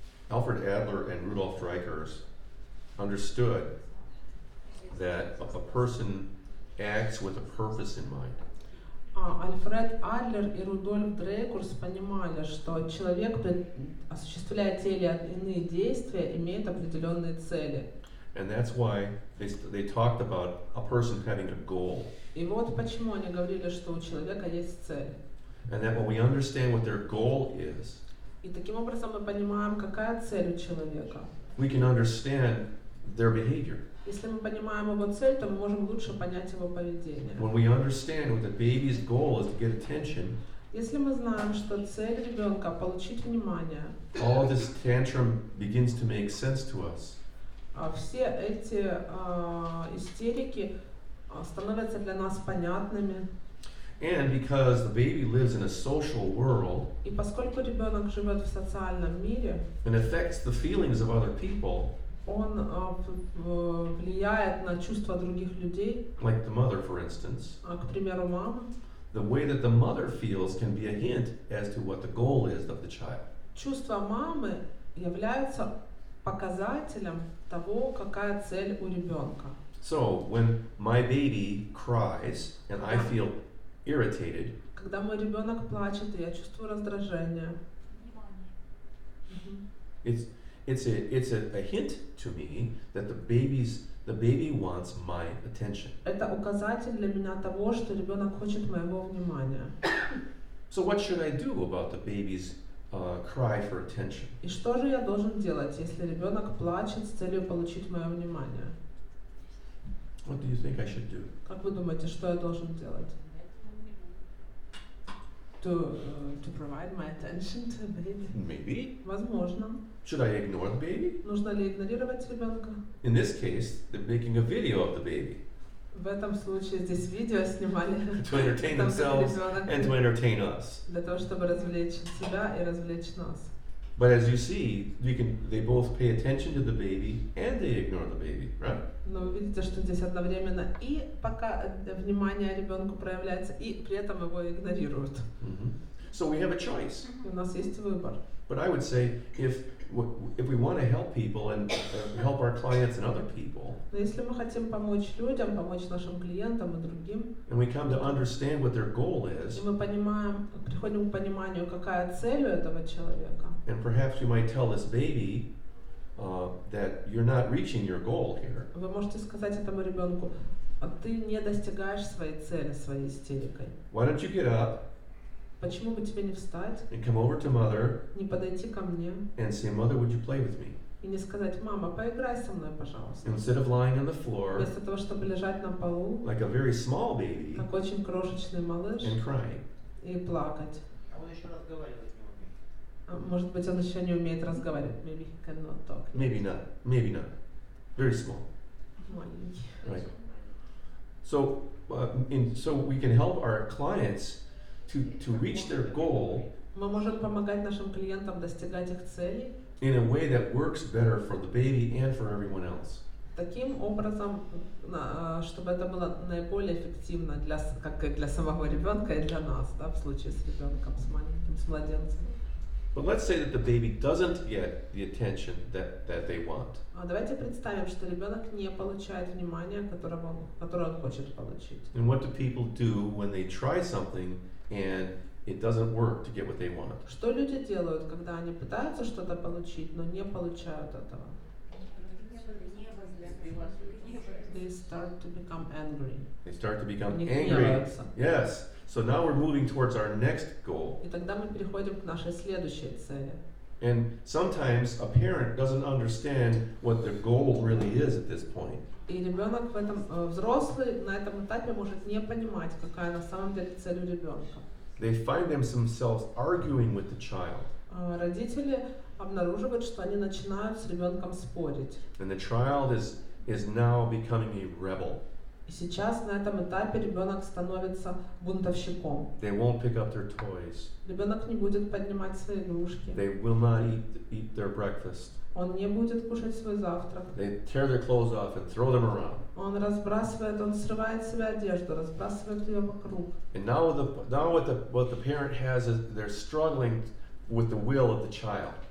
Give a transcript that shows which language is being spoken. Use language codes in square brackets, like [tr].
[en] Alfred Adler and Rudolf Dreikurs understood that a person acts with a purpose in mind. [ru] Альфред Адлер и Рудольф Дрейкурс понимали, что человек, осуществляя те или иные действия, имеет определенные цели. [en] And that's why they talked about a person having a goal. [ru] И вот почему они говорили, что у человека есть цель. [en] And that when we understand what their goal is, [ru] И таким образом мы понимаем, какая цель у человека. [en] we can understand their behavior. [ru] Если мы понимаем его цель, то мы можем лучше понять его поведение. [en] When we understand what the baby's goal is to get attention, [ru] Если мы знаем, что цель ребенка получить внимание, [en] all of this tantrum begins to make sense to us. [ru] все эти истерики становятся для нас понятными. [en] And because the baby lives in a social world [ru] И поскольку ребенок живет в социальном мире, [en] and affects the feelings of other people, [ru] он влияет на чувства других людей, [en] like the mother, for instance, [ru] к примеру, мама. [en] the way that the mother feels can be a hint as to what the goal is of the child. [ru] Чувства мамы являются показателем того, какая цель у ребенка. [en] So when my baby cries and I feel irritated, [ru] Когда мой ребенок плачет, и я чувствую раздражение, [en] it's a hint to me that the baby wants my attention. [ru] это указатель для меня того, что ребенок хочет моего внимания. [en] So what should I do about the baby's cry for attention? [ru] И что же я должен делать, если ребенок плачет с целью получить мое внимание? [en] What do you think I should do? [ru] Как вы думаете, что я должен делать? [en] To provide my attention to the baby. Maybe. [ru] Возможно. [en] Should I ignore the baby? [ru] Нужно ли игнорировать ребенка? [en] In this case, they're making a video of the baby [ru] В этом случае здесь видео снимали. [en] to entertain [ru] Там, как [en] themselves [ru] ребенок, [en] and to entertain us. [ru] для того, чтобы развлечь себя и развлечь нас. [en] But as you see, they both pay attention to the baby and they ignore the baby, right? [ru] Но вы видите, что здесь одновременно и пока внимание ребенку проявляется, и при этом его игнорируют. [en] So we have a choice. [ru] И у нас есть выбор. [en] But I would say if we want to help people and help our clients and other people, [ru] Но если мы хотим помочь людям, помочь нашим клиентам и другим, [en] and we come to understand what their goal is, [ru] и мы приходим к пониманию, какая цель у этого человека, [en] and perhaps we might tell this baby that you're not reaching your goal here. [ru] вы можете сказать этому ребенку, ты не достигаешь своей цели своей истерикой. [en] Why don't you get up [ru] Почему бы тебе не встать, [en] and come over to mother [ru] не подойти ко мне [en] and say, Mother, would you play with me? [ru] и не сказать, мама, поиграй со мной, пожалуйста. [en] Instead of lying on the floor [ru] Вместо того, чтобы лежать на полу, [en] like a very small baby [ru] как очень крошечный малыш, [en] and crying. [ru] и плакать. А он еще разговаривать не умеет. А может быть, он еще не умеет разговаривать. [en] Maybe he cannot talk. Maybe not. Maybe not. Very small. [ru] Маленький. [en] Right. So, so we can help our clients to reach their goal [ru] Мы можем помогать нашим клиентам достигать их целей [en] in a way that works better for the baby and for everyone else. [ru] таким образом, чтобы это было наиболее эффективно как и для самого ребенка и для нас, да, в случае с ребенком, с маленьким, с младенцем. [en] But let's say that the baby doesn't get the attention that they want. [ru] А давайте представим, что ребенок не получает внимания, которое он хочет получить. [en] And what do people do when they try something and it doesn't work to get what they want? [ru] Что люди делают, когда они пытаются что-то получить, но не получают этого? [en] They start to become angry. They start to become [ru] Они [en] angry. [ru] гневаются. [en] Yes. So now we're moving towards our next goal. [ru] И тогда мы переходим к нашей следующей цели. [en] And sometimes a parent doesn't understand what their goal really is at this point. [ru] И ребенок в этом, взрослый на этом этапе может не понимать, какая на самом деле цель у ребенка. [en] They find themselves arguing with the child. [ru] Родители обнаруживают, что они начинают с ребенком спорить. [en] And the child is now becoming a rebel. [ru] И сейчас на этом этапе ребенок становится бунтовщиком. [en] They won't pick up their toys. [ru] Ребенок не будет поднимать свои игрушки. [en] They will not eat their breakfast. [ru] Он не будет кушать свой завтрак. [en] They tear their clothes off and throw them around. [ru] Он срывает с себя одежду, разбрасывает ее вокруг. [en] And now what the parent has is they're struggling with the will of the child.